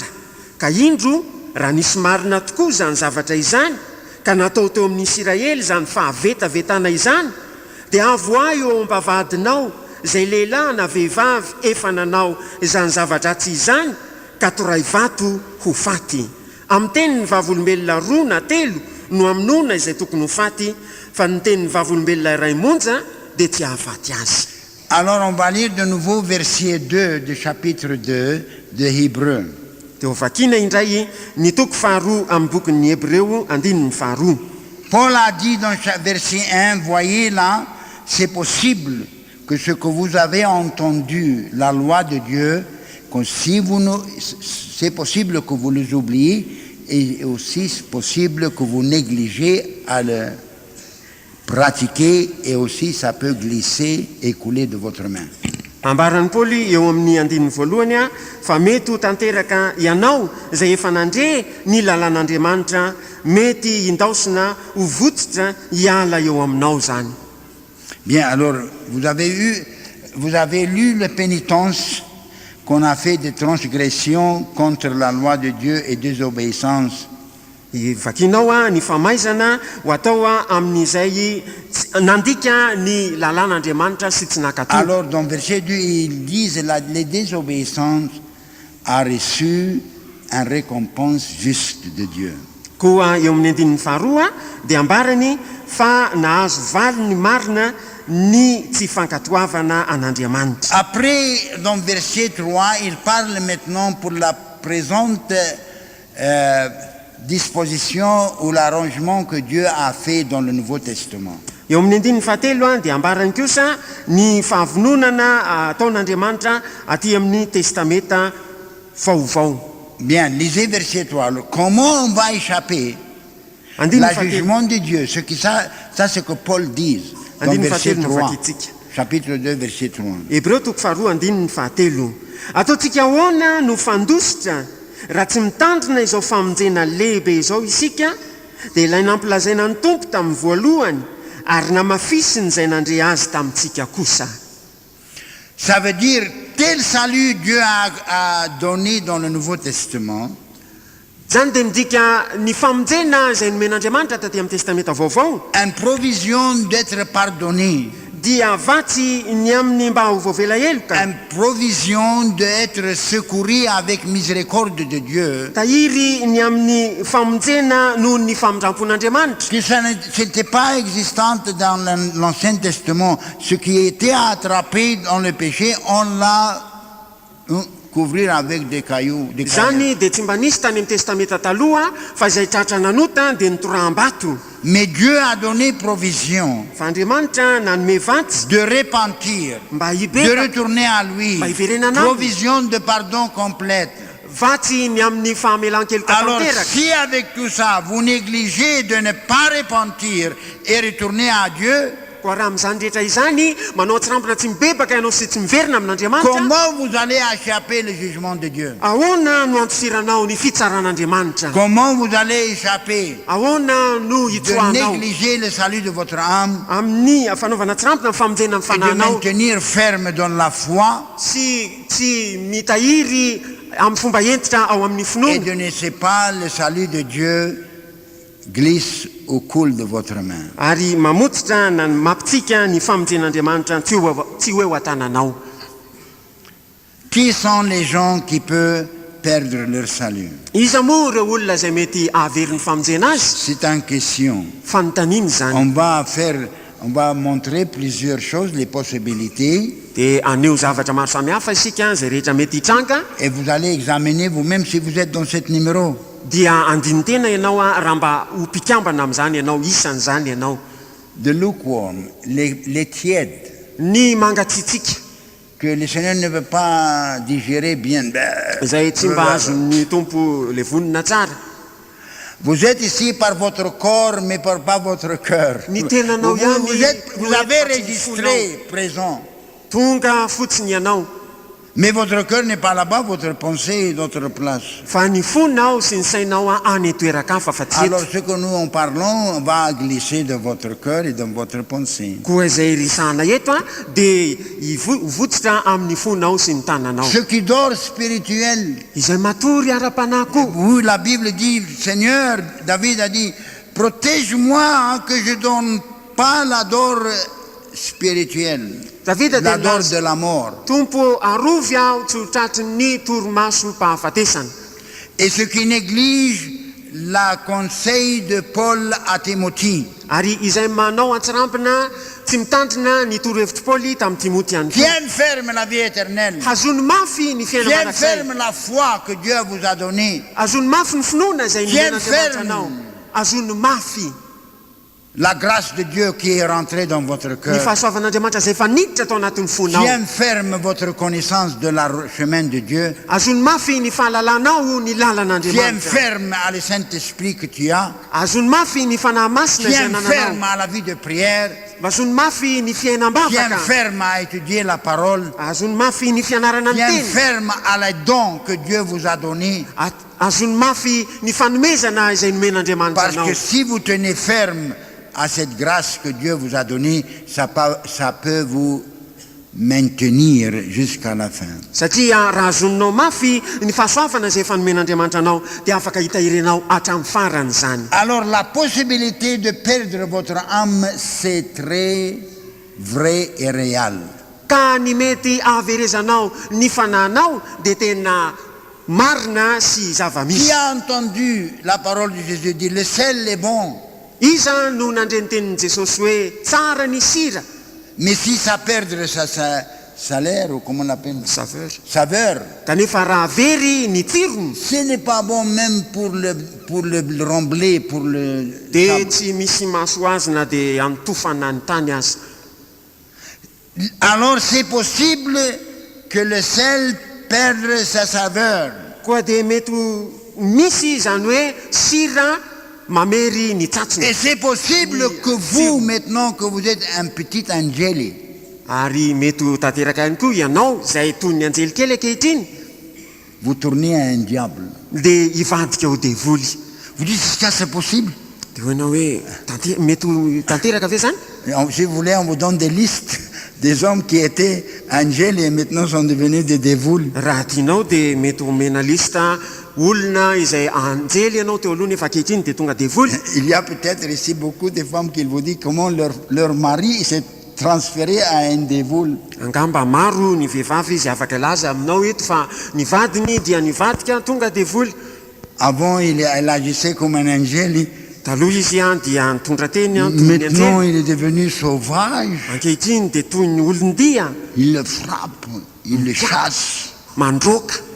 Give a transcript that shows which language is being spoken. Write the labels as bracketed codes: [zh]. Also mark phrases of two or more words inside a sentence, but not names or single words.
[mg] Ka indro raha nisy marina tokoa zany zavatra izany ka natao teo amin'ny Israely zany fahavetavetana izany, dia avoay eo am-bavadinao izay lehilahy na vehivavy efa nanao izany zavatra tsy izany ka toray vato ho faty. Amin'ny tenin'ny vavolombelona 2 na 3 no aminona izay tokony ho faty, fa ny tenin'ny vavolombelona iray monja dia tsy hahafaty azy. [fr] Alors on va lire de nouveau verset 2 du chapitre 2 de Hébreux. [mg] Dia hovakiana indray ny toko faharoa amin'ny bokin'ny Hébreu andininy faharoa. [fr] Paul a dit dans verset 1, voyez là, c'est possible que ce que vous avez entendu, la loi de Dieu, que si vous c'est possible que vous les oubliez et aussi c'est possible que vous négligez à le pratiquer et aussi ça peut glisser et couler de votre main. [mg] Ambaran'ny Paoly eo amin'ny andininy voalohany fa mety ho tanteraka ianao izay efa nandre ny lalàn'Andriamanitra, mety indaosina ho votsitra hiala eo aminao zany. [fr] Bien, alors vous avez lu la pénitence qu'on a fait des transgressions contre la loi de Dieu et désobéissance. [mg] Vakinao ny famaizana ho atao amin'izay nandika ny lalàn'Andriamanitra sy tsy nakatao. [fr] Alors dans verset 2 ils disent les désobéissances a reçu une récompense juste de Dieu. [mg] Koa eo amin'ny andininy faharoa dia ambarany fa nahazo valiny marina ny tsy fankatoavana an'Andriamanitra. [fr] Après dans verset 3 il parle maintenant pour la présente disposition ou l'arrangement que Dieu a fait dans le Nouveau Testament. [mg] Eo amin'ny andininy fahatelo dia ambarany kosa ny fahavononana ataon'Andriamanitra aty amin'ny testamenta vaovao. [fr] Bien, lisez verset 3. Alors, comment on va échapper la jugement de Dieu? Ça c'est ce que Paul dit dans verset 3, chapitre 2, verset 3. [mg] Hébreu toko faharoa andininy fahatelo. Ataontsika ahoana no fandositra raha tsy mitandrina izao famonjena lehibe izao isika, dia ilay nampilazaina ny tompo tamin'ny voalohany ary namafisiny izay nandre azy tamintsika kosa. [fr] Ça veut dire tel salut Dieu a donné dans le Nouveau Testament. [mg] Zany dia midika ny famonjena izay nomen'Andriamanitra taty amin'ny testamenta vaovao, [fr] Une provision d'être pardonné. [mg] dia vatsy ny amin'ny mba ho voavela heloka, [fr] Une provision d'être secouru avec miséricorde de Dieu. [mg] tahiry ny amin'ny famonjena noho ny famondrampon'Andriamanitra. [fr] Que ça n'était pas existante dans l'Ancien Testament. Ce qui était attrapé dans le péché, on l'a couvrir avec des cailloux. [mg] Zany dia tsy mba nisy tany amin'ny testamenta taloha fa izay tratra nanota dia nitoraham-bato. [fr] Mais Dieu a donné provision [mg] Fa Andriamanitra nanome vatsy [fr] de repentir, [mg] mba [fr] de [mg] hibeka, [fr] retourner à lui. [mg] Mba hiverenana aminy. [fr] Provision de pardon complète. [mg] fa tsy ny amin'ny fahamelan-keloka [fr] Alors, [mg] tanteraka. [fr] si avec tout ça, vous négligez de ne pas repentir et retourner à Dieu, [mg] koa raha amin'izany rehetra izany manao tsirampona tsy mibebaka ianao sy tsy miverina amin'andriamanitra, [fr] comment vous allez échapper le jugement de Dieu? [mg] ahoana no antosiranao ny fitsaran'andriamanitra? [fr] Comment vous allez échapper [mg] ahoana no [fr] de [mg] hitsoanao [fr] négliger le salut de votre âme [mg] amin'ny fanaovana tsirampona ny famonjena amin'ny [fr] et de [mg] fananao [fr] maintenir ferme dans la foi [mg] sy tsy mitahiry amin'ny fomba entitra ao amin'ny [fr] et [mg] finoana, [fr] de ne laisser pas le salut de Dieu glisse au coul de votre main? [mg] ary mamotsitra na mampitsika ny famonjen'andriamanitra tsy hoe ho atananao. [fr] Qui sont les gens qui peuvent perdre leur salut? [mg] Iza moa ireo olona izay mety ahavery ny famonjena azy? [fr] C'est en question. [mg] Fanontaniana zany. [fr] On va montrer plusieurs choses, les possibilités, [mg] Dia aneo zavatra maro samihafa isika izay rehetra mety hitranga, [fr] et vous allez examiner vous-même si vous êtes dans cet numéro. [mg] dia andiny tena ianao raha mba ho mpikambana amin'izany ianao, isan'izany ianao. [fr] De lukewarm, les tièdes, [mg] Ny mangatsitsika [fr] que le Seigneur ne veut pas digérer bien. [mg] izay tsy mba azon'ny tompo le vonina tsara. [fr] Vous êtes ici par votre corps, mais pas votre cœur. [mg] Ny tenanao ihany [fr] Vous avez registré présent, [mg] tonga fotsiny ianao, [fr] mais votre cœur n'est pas là-bas, votre pensée est d'autre place. [mg] fa ny fonao sy ny sainao any toerakafa fa tsy [fr] Alors [mg] eto. [fr] ce que nous en parlons va glisser dans votre cœur et dans votre pensée. [mg] Koa izay risahana eto dia votsitra amin'ny fonao sy ny tananao. [fr] Ce qui dort spirituel, [mg] Izay matory ara-panahy. [fr] oui, la Bible dit, Seigneur, David a dit, protège-moi hein, que je ne donne pas la dor spirituelle, [mg] Davida [fr] la [mg] dia [fr] dor [mg] milaza, [fr] de la mort. [mg] Tompo arovy aho tsy ho tratrin'ny torimaso-pahafatesana. [fr] Et ce qui néglige la conseil de Paul à Timothée. [mg] Ary izay manao antsirampina tsy mitandrina ny torohevitry Paoly tamin'ny Timoty ihany koa. [fr] Tiens ferme la vie éternelle. [mg] Hazony mafy ny fiainana [fr] Tiens [mg] manakizay. [fr] ferme la foi que Dieu vous a donnée. [mg] Azony mafy ny finoana izay [fr] Tiens [mg] nomen'Andriamanitra [fr] ferme. [mg] anao. Azony mafy [fr] La grâce de Dieu qui est rentrée dans votre [mg] ny [fr] cœur. [mg] fahasoavan'Andriamanitra izay efa niditra tao anatin'ny fonao. [fr] Tiens ferme votre connaissance de la chemin de Dieu. [mg] Azony mafy ny fahalalanao ny [fr] Tiens [mg] lalan'Andriamanitra. [fr] ferme à le Saint-Esprit que tu as. [mg] Azony mafy ny fanahy masina izay [fr] Tiens ferme [mg] nananao. [fr] à la vie de prière. [mg] Azony mafy ny [fr] Tiens [mg] fiainam-bavaka. [fr] ferme à étudier la parole. [mg] Azony mafy ny fianarana ny [fr] Tiens [mg] teny. [fr] ferme à les dons que Dieu vous a donnés. [mg] Azony mafy ny fanomezana izay nomen'Andriamanitra [fr] Parce [mg] anao. [fr] que si vous tenez ferme à cette grâce que Dieu vous a donnée, ça peut vous maintenir jusqu'à la fin. [mg] Satria raha azoninao mafy ny fahasoavana izay efa nomen'Andriamanitra anao dia afaka hitahirenao hatramin'ny farany izany. [fr] Alors la possibilité de perdre votre âme, c'est très vrai et réel. [mg] Ka ny mety ahaverezanao ny fanahinao dia tena marina sy [fr] Qui [mg] zava-misy. [fr] a entendu la parole de Jésus dire le sel est bon, [mg] Iza no nandreny tenin'i Jesosy hoe tsara ny sira, [fr] mais si ça perd sa salaire, ou comment on appelle ça, saveur, [mg] kanefa raha very ny tsirony [fr] ce n'est pas bon même pour le remblai, pour le [mg] dia [fr] sable. [mg] tsy misy maso azy na dia anotofana ny tany azy. [fr] Alors c'est possible que le sel perde sa saveur. [mg] Koa dia mety misy izany hoe sira mamery ny tsatsiny. [fr] Et c'est possible que vous, maintenant que vous êtes un petit angèle, [mg] Ary mety ho tanteraka ihany koa ianao izay toy ny anjelikely ankehitriny [fr] vous tournez à un diable. [mg] dia hivadika ho devoly. [fr] Vous dites, ça c'est possible. [mg] Dia hoanao hoe mety ho tanteraka ve zany? [fr] Et si vous voulez, on vous donne des listes des hommes qui étaient angèles et maintenant sont devenus des dévoules. [mg] Raha tianao dia mety homena lista olona izay anjely ianao teo aloha nefa ankehitriny dia tonga devoly. [fr] Il y a peut-être ici beaucoup de femmes qui vous disent comment leur mari s'est transféré à un dévoule. [mg] Angamba maro ny vehivavy izy afaka laza aminao eto fa ny vadiny dia nivadika tonga devoly. [fr] Avant, elle agissait comme un angèle. [mg] Taloha izy dia nitondra teny toy ny [fr] Maintenant, [mg] anjely. [fr] il est devenu sauvage. [mg] Ankehitriny dia toy ny olon-dia [fr] Il le frappe, il le chasse. [mg] mandroaka.